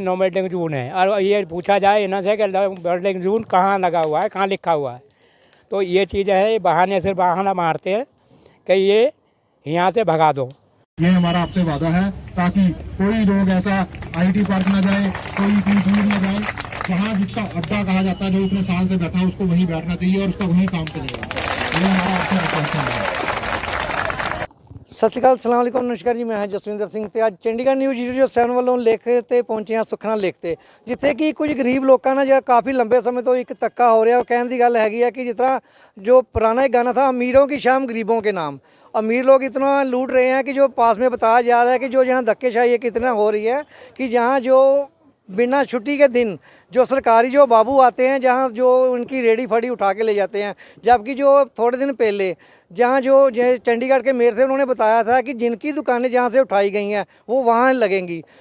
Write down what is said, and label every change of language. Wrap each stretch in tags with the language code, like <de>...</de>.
<hi>No building जून है और ये पूछा जाए ना से कि बिल्डिंग जून कहाँ लगा हुआ है, कहाँ लिखा हुआ है, तो ये चीज़ है, बहाने सिर्फ बहाना मारते हैं कि ये यहाँ से भगा दो। ये हमारा आपसे वादा है ताकि कोई लोग ऐसा आईटी पार्क न जाए, कोई पीजीई न जाए, जहाँ जिसका अड्डा कहा जाता है, जो इतने साल से बैठा उसको वहीं बैठना चाहिए और उसका वहीं काम चलेगा। ये हमारा आपसे आश्वासन है।</hi> <pa>ਸਤਿ ਸ਼੍ਰੀ ਅਕਾਲ, ਸਲਾਮ ਅਲੈਕੁਮ, ਨਮਸਕਾਰ ਜੀ। ਮੈਂ ਹਾਂ ਜਸਵਿੰਦਰ ਸਿੰਘ ਤੇ ਅੱਜ ਚੰਡੀਗੜ੍ਹ ਨਿਊਜ਼ 007 ਵੱਲੋਂ ਲੇਖ ਤੇ ਪਹੁੰਚੇ ਹਾਂ ਸੁਖਨਾ ਲੇਖ ਤੇ, ਜਿੱਥੇ ਕਿ ਕੁਝ ਗਰੀਬ ਲੋਕਾਂ ਨਾਲ ਜਿਹੜਾ ਕਾਫੀ ਲੰਬੇ ਸਮੇਂ ਤੋਂ ਇੱਕ ਧੱਕਾ ਹੋ ਰਿਹਾ। ਉਹ ਕਹਿਣ ਦੀ ਗੱਲ ਹੈਗੀ ਹੈ</pa> <hi>कि जिस तरह जो पुराना एक गाना था, अमीरों की शाम गरीबों के नाम, अमीर लोग इतना लूट रहे हैं कि जो पास में बताया जा रहा है कि जो यहाँ धक्केशाही कितना हो रही है कि जहाँ जो बिना छुट्टी के दिन जो सरकारी जो बाबू आते हैं, जहाँ जो उनकी रेडी फड़ी उठा के ले जाते हैं, जबकि जो थोड़े दिन पहले जहाँ जो चंडीगढ़ के मेयर थे उन्होंने बताया था कि जिनकी दुकानें जहाँ से उठाई गई हैं वो वहाँ लगेंगी।</hi>